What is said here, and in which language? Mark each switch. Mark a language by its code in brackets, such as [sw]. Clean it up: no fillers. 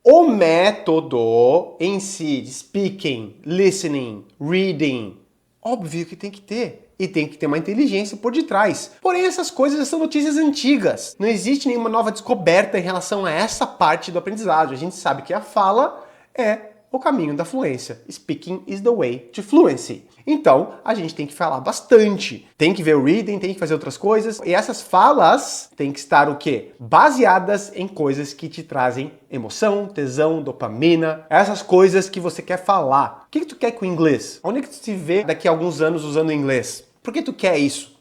[pt] O método em si, de speaking, listening, reading, óbvio que tem que ter. E tem que ter uma inteligência por detrás. Porém, essas coisas são notícias antigas. Não existe nenhuma nova descoberta em relação a essa parte do aprendizado. A gente sabe que a fala é o caminho da fluência. [en] Speaking is the way to fluency. [pt] Então, a gente tem que falar bastante. Tem que ver o reading, tem que fazer outras coisas. E essas falas têm que estar o quê? Baseadas em coisas que te trazem emoção, tesão, dopamina. Essas coisas que você quer falar. O que tu quer com o inglês? Onde é que tu se vê daqui a alguns anos usando o inglês? Por que tu quer isso?